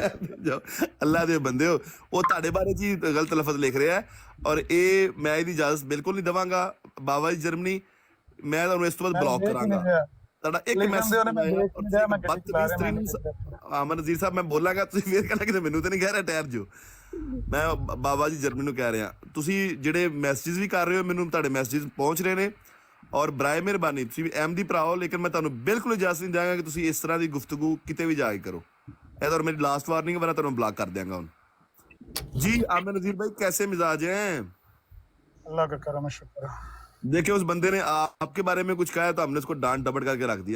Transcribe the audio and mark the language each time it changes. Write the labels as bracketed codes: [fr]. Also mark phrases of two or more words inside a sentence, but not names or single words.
[pa] اللہ دے بندے ہو, وہ تہاڈے بارے جی غلط لفظ لکھ رہا ہے, اور اے میں دی اجازت بالکل نہیں دواں گا. بابا جی جرمنی میں تانوں اس تو بعد بلاک کراں گا. تہاڈا ایک میسج عامر نذیر صاحب میں بولاں گا, تسی پھر کہنا کہ مینوں تے نہیں کہہ رہا, ٹھہر جو. میں بابا جی جرمنی نو کہہ رہا, تسی جڑے میسیجز بھی کر رہے ہو مینوں تہاڈے میسیجز پہنچ رہے نے, اور برائے مہربانی تسی بھی احمدی بھرا ہو, لیکن میں تانوں بالکل اجازت نہیں دیں گا کہ تسی اس طرح دی گفتگو کتے بھی جا کے کرو. اے تو میری لاسٹ وارننگ ہے, ورنہ تانوں بلاک کر دیاں گا ہن. [ur] جی عامر نذیر بھائی کیسے مزاج ہیں؟ اللہ کا کرم و شکر. دیکھیں اس بندے نے آپ کے بارے میں کچھ کہا ہے تو ہم نے اس کو ڈانٹ ڈپٹ کر کے رکھ دیا.